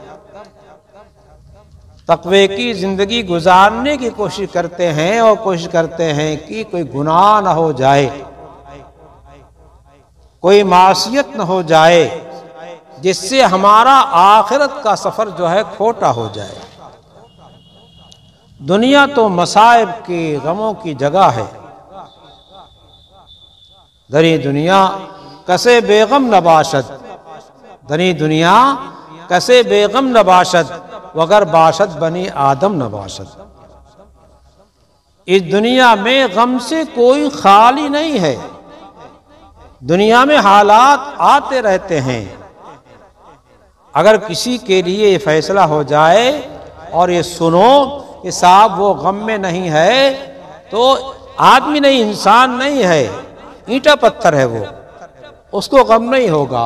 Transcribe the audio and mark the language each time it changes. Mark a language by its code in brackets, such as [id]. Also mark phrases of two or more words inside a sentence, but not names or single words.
[ur] تقوی کی زندگی گزارنے کی کوشش کرتے ہیں، اور کوشش کرتے ہیں کہ کوئی گناہ نہ ہو جائے، کوئی معصیت نہ ہو جائے، جس سے ہمارا آخرت کا سفر جو ہے کھوٹا ہو جائے۔ دنیا تو مصائب کی غموں کی جگہ ہے، [fa] دری دنیا کسے بیغم نباشد، دری دنیا کسے بیغم نباشد، وگر باشد بنی آدم نباشد۔ [ur] اس دنیا میں غم سے کوئی خالی نہیں ہے، دنیا میں حالات آتے رہتے ہیں۔ اگر کسی کے لیے یہ فیصلہ ہو جائے اور یہ سنو کہ صاحب وہ غم میں نہیں ہے، تو آدمی نہیں، انسان نہیں ہے، اینٹا پتھر ہے، وہ اس کو غم نہیں ہوگا۔